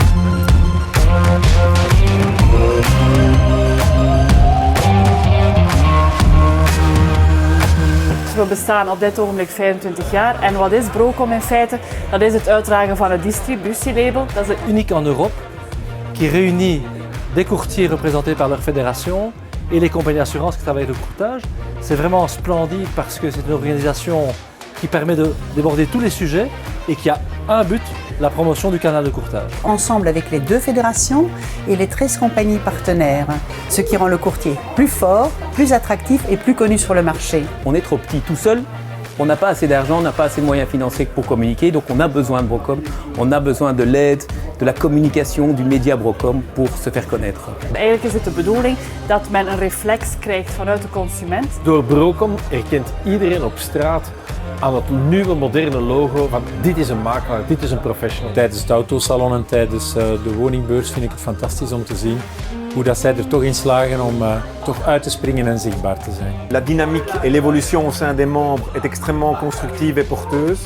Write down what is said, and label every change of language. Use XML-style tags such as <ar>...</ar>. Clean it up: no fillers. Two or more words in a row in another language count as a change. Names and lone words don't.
<nl>We bestaan op dit ogenblik 25 jaar. En wat is Brocom in feite? Dat is het uitdragen van het distributielabel. Dat is</nl> <fr>unique en Europe qui réunit des courtiers représentés par leur fédération et les compagnies d'assurance qui travaillent le courtage. C'est vraiment splendide parce que c'est une organisation qui permet de déborder tous les sujets et qui a un but, la promotion du canal de courtage. Ensemble avec les 2 fédérations et les 13 compagnies partenaires, ce qui rend le courtier plus fort, plus attractif et plus connu sur le marché. On est trop petit tout seul, on n'a pas assez d'argent, on n'a pas assez de moyens financiers pour communiquer, donc on a besoin de Brocom, on a besoin de l'aide, de la communication, du média Brocom pour se faire connaître.</fr> <nl>Eigenlijk is het de bedoeling dat men een reflex krijgt vanuit de consument. Door Brocom erkent iedereen op straat aan het nieuwe moderne logo van dit is een makelaar, dit is een professional. Tijdens het autosalon en tijdens de woningbeurs vind ik het fantastisch om te zien hoe dat zij er toch in slagen om toch uit te springen en zichtbaar te zijn.</nl> <fr>La dynamique et l'évolution au sein des membres est extrêmement constructive et porteuse.</fr>